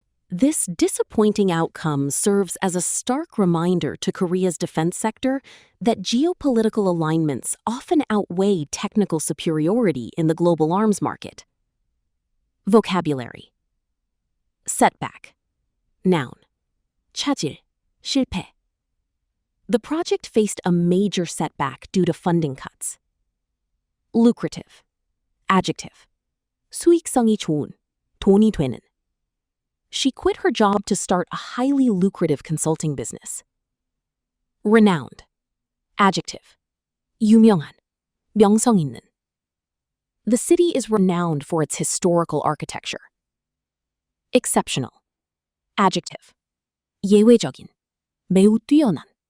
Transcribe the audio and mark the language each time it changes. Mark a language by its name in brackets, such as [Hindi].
[English] This disappointing outcome serves as a stark reminder to Korea's defense sector that geopolitical alignments often outweigh technical superiority in the global arms market. Vocabulary. Setback. Noun. [Korean] 차질, 실패. [English] The project faced a major setback due to funding cuts. Lucrative. Adjective. [Korean] 수익성이 좋은, 돈이 되는. [English] She quit her job to start a highly lucrative consulting business. Renowned. Adjective. [Korean] 유명한, 명성 있는. [English] The city is renowned for its historical architecture. Exceptional. Adjective. [Korean] 예외적인, 매우 뛰어난.